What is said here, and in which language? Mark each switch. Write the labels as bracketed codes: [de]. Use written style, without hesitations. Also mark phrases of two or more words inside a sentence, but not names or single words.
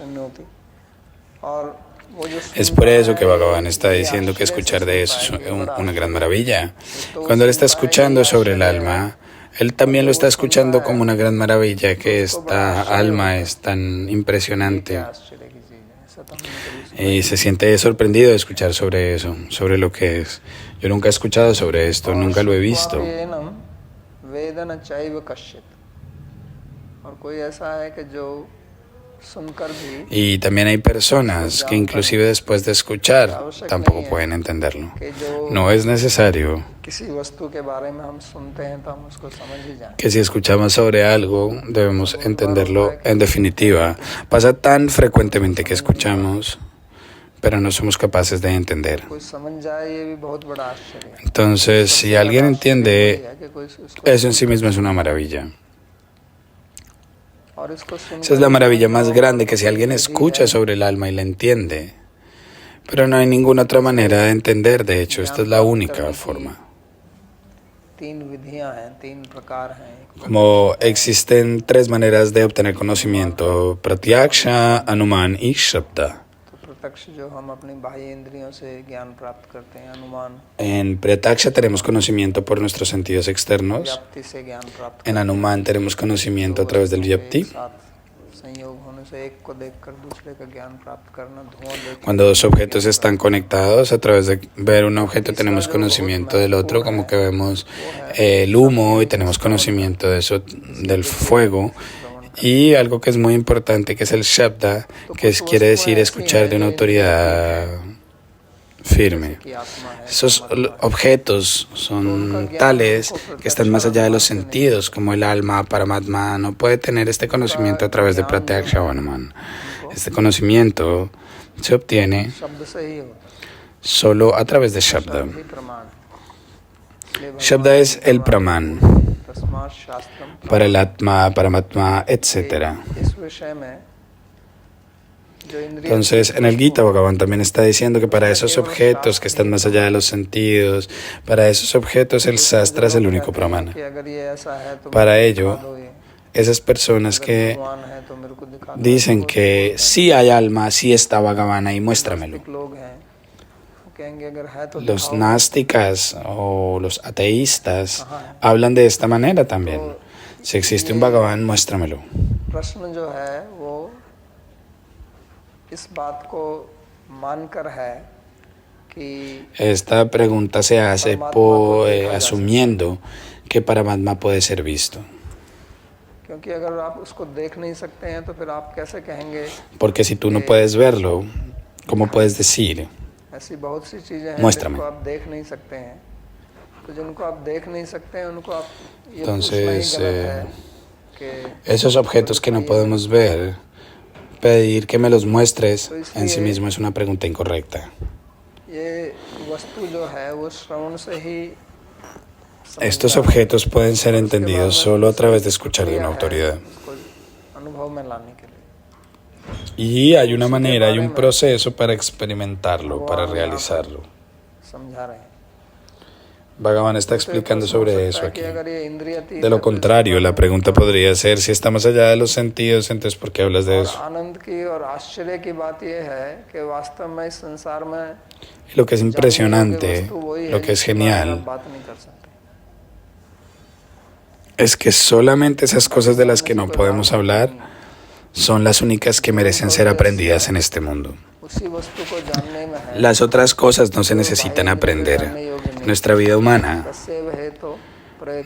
[hi] और वो जो [es] Es por eso que Bhagavan está diciendo que escuchar de eso es una gran maravilla. Cuando él está escuchando sobre el alma, él también lo está escuchando como una gran maravilla, que esta alma es tan impresionante. [hi] आश्चर्य की चीज है ऐसा तो हमने कभी [es] Y se siente sorprendido de escuchar sobre eso, sobre lo que es. Yo nunca he escuchado sobre esto, nunca lo he visto. [hi] सुना [sa] वेदन चैव कश्चित [hi] और कोई ऐसा है कि जो सुनकर भी [es] Y también hay personas que inclusive después de escuchar tampoco pueden entenderlo. [hi] कि जो [es] No es necesario [hi] किसी वस्तु के बारे में हम सुनते हैं तो हम उसको समझ ही जाएं [es] que si escuchamos sobre algo debemos entenderlo en definitiva. Pasa tan frecuentemente que escuchamos, pero no somos capaces de entender. [hi] कोई समझ जाए ये भी बहुत बड़ा आश्चर्य है [es] Entonces, si alguien entiende, [hi] कि कोई उसको [es] eso en sí mismo es una maravilla. [hi] और इसको सुन [es] Esa es la maravilla más grande, que si alguien escucha sobre el alma y la entiende, pero no hay ninguna otra manera de entender, de hecho, esta es la única forma. [hi] तीन विधियां हैं, तीन प्रकार हैं। [es] Como existen tres maneras de obtener conocimiento, Pratyaksha, Anuman y Shabda. [hi] तो प्रत्यक्ष जो हम अपनी बाह्य इंद्रियों से ज्ञान प्राप्त करते हैं, अनुमान [es] En Pratyaksha tenemos conocimiento por nuestros sentidos externos. [hi] व्याप्ति से ज्ञान प्राप्त [es] En Anuman tenemos conocimiento a través del Vyapti. [hi] साथ संयोग होने से एक को देखकर दूसरे का ज्ञान प्राप्त करना, धुआं देख [es] Cuando dos objetos están conectados, a través de ver un objeto tenemos conocimiento del otro, como que vemos el humo y tenemos conocimiento de eso, del fuego. Y algo que es muy importante, que es el Shabda, quiere decir escuchar de una autoridad firme. [hi] की आत्मा है। [es] Esos objetos son tales que están más allá de los sentidos, como el alma, Paramatma, no puede tener este conocimiento a través de Pratyaksha o Anuman. Este conocimiento se obtiene [hi] शब्द से ही होता [es] solo a través de Shabda. [hi] है, ही प्रमाण है। [es] Shabda es el Praman [sa] तस्मात् शास्त्रम। [es] para el Atma, Paramatma, etc. [hi] इस विषय में जो इंद्रिय [es] Entonces, en el Gita Bhagavan también está diciendo que para esos objetos que están más allá de los sentidos, para esos objetos el Sastra es el único Pramana. [hi] कि अगर ये ऐसा है तो [es] Para [hi] मुझे [es] ello, [hi] दिखा दो ये। [es] esas personas que [hi] भगवान है तो मेरे को दिखा दो। [es] dicen que sí hay alma, sí está Bhagavan ahí, muéstramelo. [hi] नास्तिक लोग हैं, वो कहेंगे अगर है तो [es] Los [hi] दिखाओ। [es] násticas o los ateístas hablan de esta manera también. Si existe un Bhagavan, muéstramelo. [hi] प्रश्न जो है वो इस बात को मानकर है कि [es] Esta pregunta se hace asumiendo que Paramatma puede ser visto. [hi] क्योंकि अगर आप उसको देख नहीं सकते हैं तो फिर आप कैसे कहेंगे। [es] Porque si tú no puedes verlo, ¿cómo puedes decir? [hi] ऐसी बहुत सी चीजें हैं [es] Muéstrame. [hi] जिनको आप देख नहीं सकते हैं, तो जिनको आप देख नहीं सकते हैं उनको आप ये [es] Entonces, [hi] पूछना ही गलत है कि [es] Esos objetos que no podemos ver, pedir que me los muestres en sí mismo es una pregunta incorrecta. [hi] ये वस्तु जो है वो श्रवण से ही [es] Estos objetos pueden ser entendidos solo a través de escuchar de una autoridad. [hi] उसको अनुभव में लाने के लिए। [es] Y hay una manera, hay un proceso para experimentarlo, para realizarlo. [hi] समझा रहे हैं। [es] Bhagavan está explicando sobre eso [hi] कि [es] aquí. [hi] अगर ये इंद्रियातीत [es] De lo contrario, la pregunta podría ser, si está más allá de los sentidos, entonces ¿por qué hablas de [hi] और [es] eso? [hi] आनंद की और आश्चर्य की बात यह है कि वास्तव में इस संसार में [es] Y lo que es impresionante, lo que es genial, [hi] बात नहीं कर सकते। [es] es que solamente esas cosas de las que no podemos hablar son las únicas que merecen ser aprendidas en este mundo. [hi] उसी वस्तु को जानने में है [es] Las otras cosas no se necesitan aprender. Nuestra vida humana, [sa] तस्यैव हेतु प्रयत्न